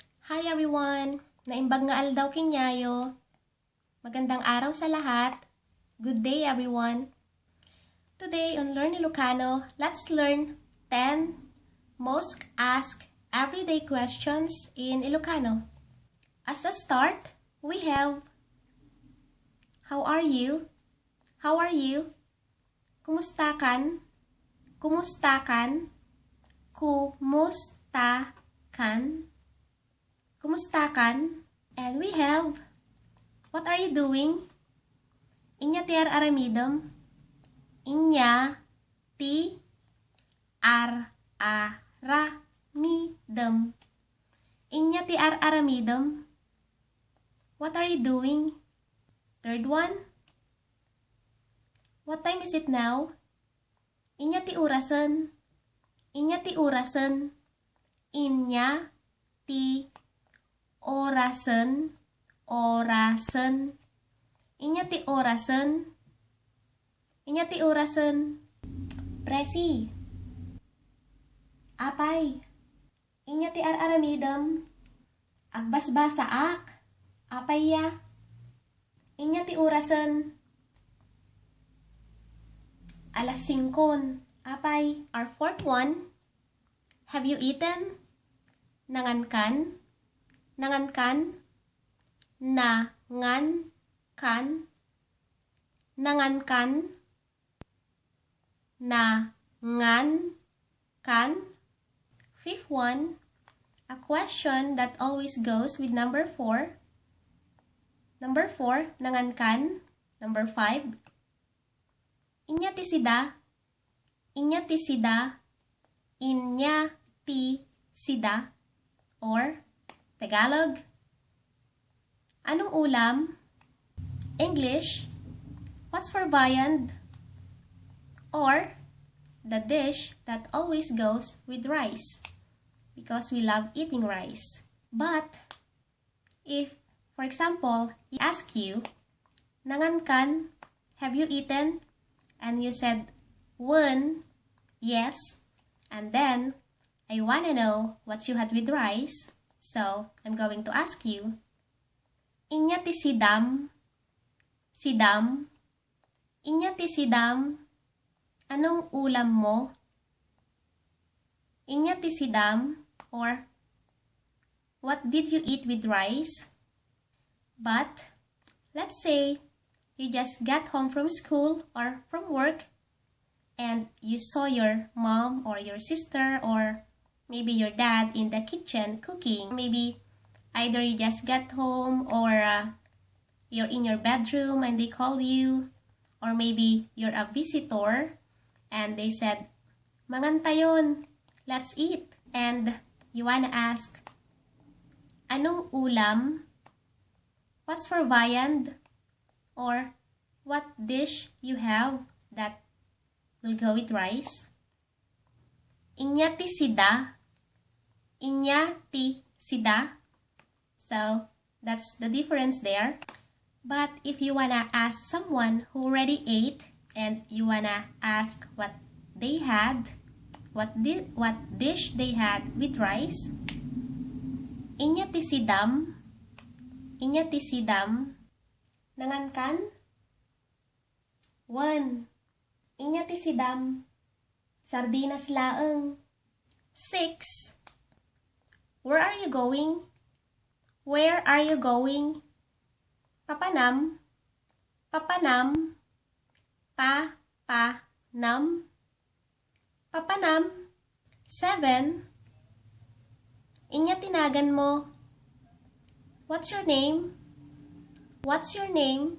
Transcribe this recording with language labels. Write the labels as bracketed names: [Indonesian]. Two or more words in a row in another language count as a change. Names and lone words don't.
[English] Hi everyone! [Iloko] Naimbag nga aldaw kinyayo. [Filipino] Magandang araw sa lahat. [English] Good day everyone! Today on Learn Ilocano, let's learn 10 most asked everyday questions in Ilocano. As a start, we have how are you? How are you? [Iloko] Kumusta kan? Kumusta kan? Kumusta kan? Kumusta kan? [English] And we have, what are you doing? [Iloko] Inya ti araramidem. Inya ti araramidem. Inya ti araramidem. [English] What are you doing? Third one. What time is it now? [Iloko] Inya ti orasen. Inya ti orasen. Inya ti orasen, orasen. Inya ti orasen. Inya ti orasen. Presi. Apay. Inya ti araramidem. Agbasbasa ak. Apay ya. Inya ti orasen. Alas 5. Apay. [English] Our fourth one. Have you eaten? [Iloko] Nangan kan? Nangan kan? Nangan kan? Nangan kan? Nangan kan? [English] Fifth one, a question that always goes with number 4. Number 4, [Iloko] nangan kan? [English] Number 5, [Iloko] inya ti sida? Inya ti sida? Inya ti sida? [English] Or Tagalog, [Filipino] anong ulam? [English] English, what's for viand? Or the dish that always goes with rice, because we love eating rice. But if, for example, he ask you, [Iloko] nangan kan? [English] Have you eaten? And you said, when, yes, and then I wanna know what you had with rice. So, I'm going to ask you, [Iloko] inya ti sidam? Sidam? Inya ti sidam? [Filipino] Anong ulam mo? [Iloko] Inya ti sidam? [English] Or, what did you eat with rice? But, let's say, you just got home from school or from work, and you saw your mom or your sister or maybe your dad in the kitchen cooking. Maybe either you just got home or you're in your bedroom and they call you. Or maybe you're a visitor and they said, [Iloko] mangan tayon, [English] let's eat. And you wanna ask, [Filipino] anong ulam? [English] What's for viand? Or what dish you have that will go with rice? [Iloko] Inya ti sida? Inya ti sida? [English] So, that's the difference there. But if you wanna ask someone who already ate and you wanna ask what they had, what dish they had with rice, [Iloko] inya ti sidam? Inya ti sidam? Nangan kan? 1. Inya ti sidam? Sardinas laeng. 6. [English] Where are you going? Where are you going? [Iloko] Papanam? Papanam? Pa-pa-nam? Papanam? 7. Inya tinagan mo? [English] What's your name? What's your name?